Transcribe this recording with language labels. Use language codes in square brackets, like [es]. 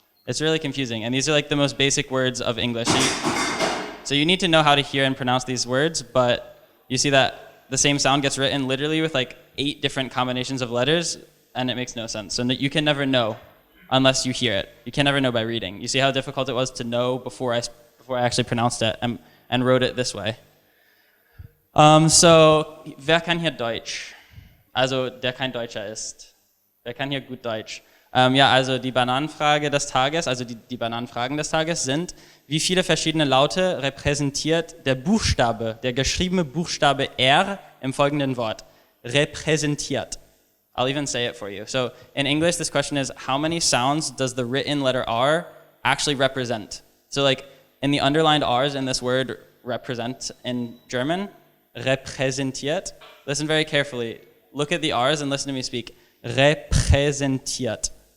[en] It's really confusing, and these are like the most basic words of English. So you need to know how to hear and pronounce these words, but you see that the same sound gets written literally with like 8 different combinations of letters, and it makes no sense. So you can never know unless you hear it. You can never know by reading. You see how difficult it was to know before I actually pronounced it and wrote it this way. [de] Wer kann hier Deutsch? Also, der kein Deutscher ist. Wer kann hier gut Deutsch? Also die Bananenfrage des Tages, also die Bananenfragen des Tages sind, wie viele verschiedene Laute repräsentiert der geschriebene Buchstabe R im folgenden Wort? [en] Repräsentiert. I'll even say it for you. So in English, this question is, how many sounds does the written letter R actually represent? So like in the underlined R's in this word represent in German, repräsentiert, listen very carefully. Look at the R's and listen to me speak. Repräsentiert.